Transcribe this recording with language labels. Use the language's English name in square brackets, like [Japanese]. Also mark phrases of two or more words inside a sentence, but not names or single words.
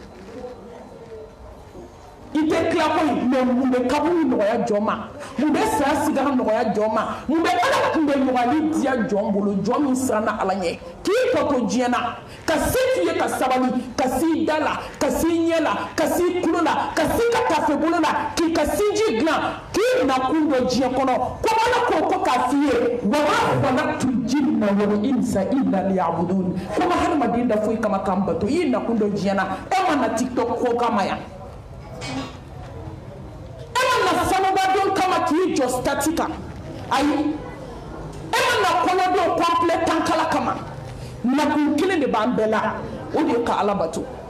[Bambara] i tɛ tila koyi mɛ mun bɛ kaburu nɔgɔya jɔn ma mun bɛ saya sigara nɔgɔya jɔn ma mun bɛ ala kunbɛ nɔgɔyali diya jɔn bolo jɔn min siranna ala ɲɛ k'i tɔto diɲɛ na ka se k'i ye ka sabali ka s'i da la ka s'i ɲɛ la ka s'i tulo la ka s'i ka tafe bolo la k'i ka sinji dilan k'i nakun dɔ diɲɛ kɔnɔ ko ala ko k'a f'i ye [Arabic] وما خلقت الجن والإنس إلا ليعبدون [Bambara] ko ma hadamaden da foyi kama k'an bato i nakun dɔ diɲɛ na e ma na tiktok ko kama yan na sanuba don kama k'i jɔ stati kan ayi e ma na kɔnɔ don complet tankala kama nakun kelen de b'an bɛɛ la o de ye ka ala bato